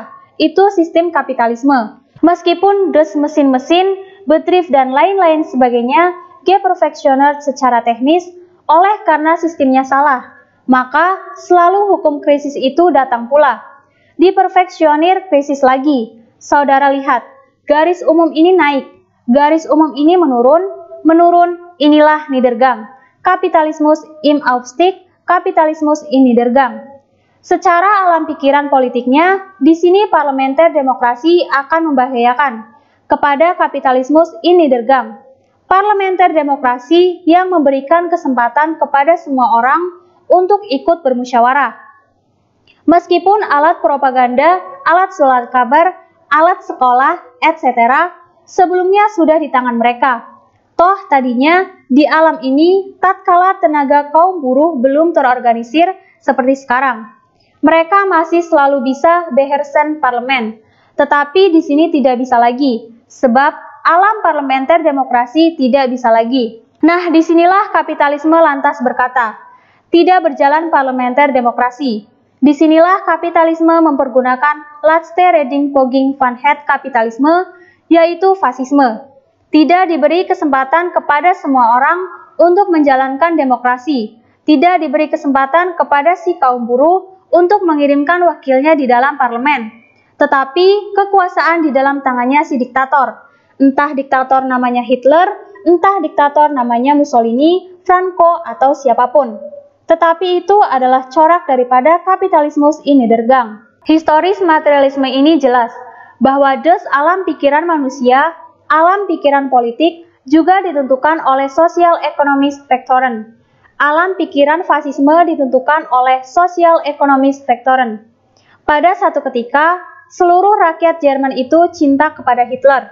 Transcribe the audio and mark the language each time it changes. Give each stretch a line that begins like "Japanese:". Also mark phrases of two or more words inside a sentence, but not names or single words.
Indonesian: Itu sistem kapitalisme. Meskipun des mesin-mesin, bedrift dan lain-lain sebagainya geperfectionert secara teknis, oleh karena sistemnya salah, maka selalu hukum krisis itu datang pula. Diperfeksionir krisis lagi. Saudara lihat, garis umum ini naik, garis umum ini menurun, inilah Niedergang.
German: Kapitalismus im Aufstieg, kapitalismus in Niedergang.
Indonesian: Secara alam pikiran politiknya, di sini parlementer demokrasi akan membahayakan kepada
German: kapitalismus in Niedergang.
Indonesian: Parlementer demokrasi yang memberikan kesempatan kepada semua orang untuk ikut bermusyawarah. Meskipun alat propaganda, alat surat kabar, alat sekolah, etc. sebelumnya sudah di tangan mereka. Toh tadinya di alam ini tatkala tenaga kaum buruh belum terorganisir seperti sekarang. Mereka masih selalu bisa behersen parlemen, tetapi di sini tidak bisa lagi, sebab alam parlementer demokrasi tidak bisa lagi. Nah, disinilah kapitalisme lantas berkata, tidak berjalan parlementer demokrasi. Disinilah kapitalisme mempergunakan
Dutch: laatste redding poging van het kapitalisme,
Indonesian: yaitu fasisme. Tidak diberi kesempatan kepada semua orang untuk menjalankan demokrasi. Tidak diberi kesempatan kepada si kaum buruh untuk mengirimkan wakilnya di dalam parlemen. Tetapi kekuasaan di dalam tangannya si diktator. Entah diktator namanya Hitler, entah diktator namanya Mussolini, Franco, atau siapapun. Tetapi itu adalah corak daripada
German: kapitalismus in Niedergang.
Indonesian: Historis materialisme ini jelas bahwa alam pikiran manusia, alam pikiran politik juga ditentukan oleh sosial ekonomis Faktoren. Alam pikiran fasisme ditentukan oleh sosial ekonomis Faktoren. Pada satu ketika, seluruh rakyat Jerman itu cinta kepada Hitler.